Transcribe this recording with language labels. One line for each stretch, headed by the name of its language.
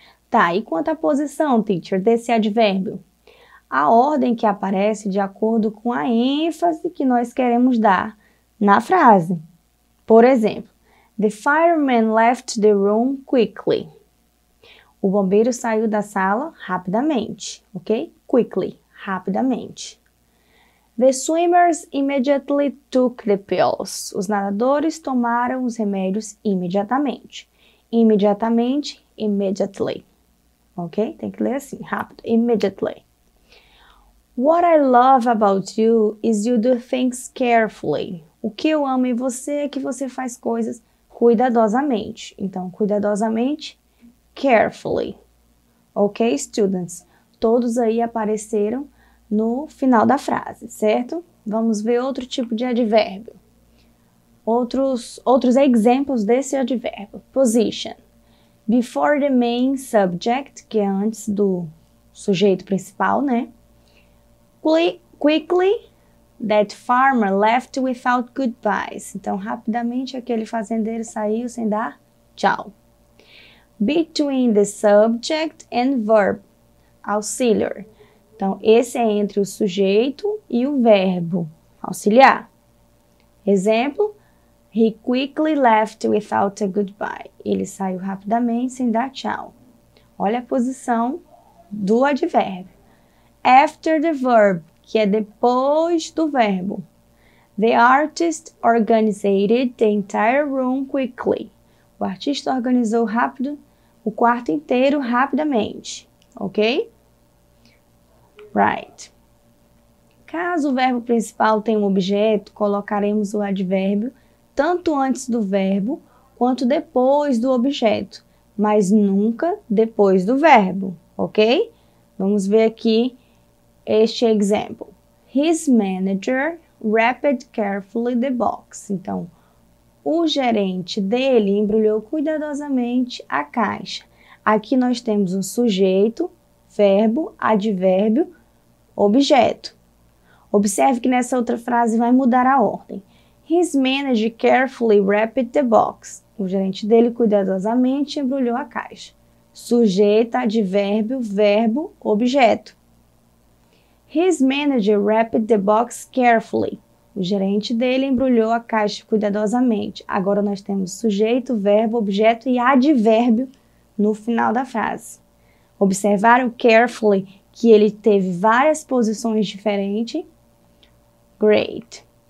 Portuguese: Tá, e quanto à posição, teacher, desse advérbio? A ordem que aparece de acordo com a ênfase que nós queremos dar na frase. Por exemplo,
English: the fireman left the room quickly.
Portuguese: O bombeiro saiu da sala rapidamente, ok? Quickly, rapidamente.
English: The swimmers immediately took the pills.
Portuguese: Os nadadores tomaram os remédios imediatamente. Imediatamente, immediately. Ok? Tem que ler assim, rápido. Immediately.
English: What I love about you is you do things carefully.
Portuguese: O que eu amo em você é que você faz coisas cuidadosamente. Então, cuidadosamente, carefully.
English: Ok, students?
Portuguese: Todos aí apareceram no final da frase, certo? Vamos ver outro tipo de advérbio. Outros exemplos desse advérbio. Position.
English: Before the main subject,
Portuguese: que é antes do sujeito principal, né?
English: Quickly, that farmer left without goodbyes.
Portuguese: Então, rapidamente, aquele fazendeiro saiu sem dar tchau.
English: Between the subject and verb, auxiliar.
Portuguese: Então, esse é entre o sujeito e o verbo, auxiliar.
English: Exemplo, he quickly left without a goodbye.
Portuguese: Ele saiu rapidamente sem dar tchau. Olha a posição do advérbio.
English: After the verb,
Portuguese: que é depois do verbo.
English: The artist organized the entire room quickly.
Portuguese: O artista organizou rápido o quarto inteiro rapidamente. Ok? Right. Caso o verbo principal tenha um objeto, colocaremos o advérbio tanto antes do verbo quanto depois do objeto, mas nunca depois do verbo, ok? Vamos ver aqui este exemplo.
English: His manager wrapped carefully the box.
Portuguese: Então, o gerente dele embrulhou cuidadosamente a caixa. Aqui nós temos um sujeito, verbo, advérbio, objeto. Observe que nessa outra frase vai mudar a ordem.
English: His manager carefully wrapped the box.
Portuguese: O gerente dele cuidadosamente embrulhou a caixa. Sujeito, advérbio, verbo, objeto.
English: His manager wrapped the box carefully.
Portuguese: O gerente dele embrulhou a caixa cuidadosamente. Agora nós temos sujeito, verbo, objeto e advérbio no final da frase. Observaram carefully que ele teve várias posições diferentes? Great.